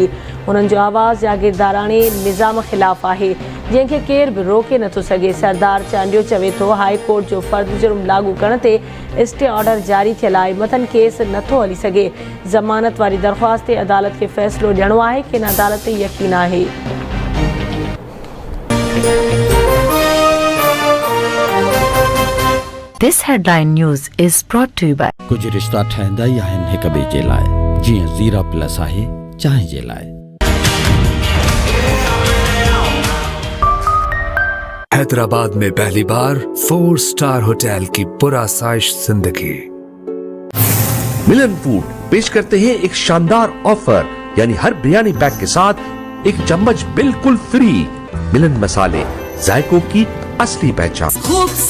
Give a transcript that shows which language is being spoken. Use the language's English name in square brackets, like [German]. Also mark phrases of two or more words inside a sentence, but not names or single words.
[Sindhi] हुननि जो आवाज़ जागीरदाराणे निज़ाम ख़िलाफ़ आहे, जंहिंखे केर बि रोके नथो सघे। सरदार चांडियो चवे थो हाई कोर्ट जो फ़र्ज़ जुर्म लागू करण ते [English] stay order [Sindhi] जारी थियल आहे। मथनि केस नथो हली सघे। ज़मानत वारी दरख़्वास्त ते अदालत खे फ़ैसिलो ॾियणो आहे। किन अदालत ते यकीन आहे। [English] This headline news is brought to you by [Sindhi] कुछ रिश्ता ठहंदा ई आहिनि हिक ॿिए जे लाइ, जीअं ज़ीरा प्लस आहे चांहि जे लाइ। [Urdu] حیدرآباد میں پہلی بار 4 اسٹار ہوٹل کی پرآسائش زندگی. ملن فوڈ پیش کرتے ہیں ایک شاندار آفر، یعنی ہر بریانی پیک کے ساتھ 1 چمچ بالکل فری. ملن مسالے، ذائقوں کی اصلی پہچان.